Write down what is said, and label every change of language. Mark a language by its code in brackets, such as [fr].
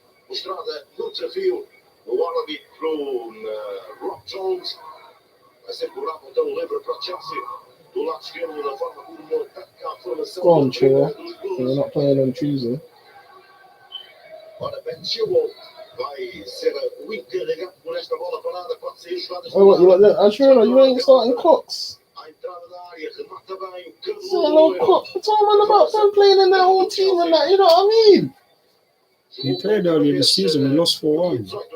[pt] Mostrada no desafio, o árbitro Rob Jones vai ser cobrado então o livre para Chelsea do lado esquerdo da forma como ataca a formação. [en] Go on, Chua. We're not playing on Tuesday. [pt] Ora, Ben Chilwell vai ser o encarregado por esta bola parada, pode ser jogada. [en] Oh, what, you ain't starting Cox. [pt] A entrada da área, remata bem o [en] So, no Cox. What's all about them playing in that whole team and that? You know what I mean? he played earlier this season, we lost 4-1.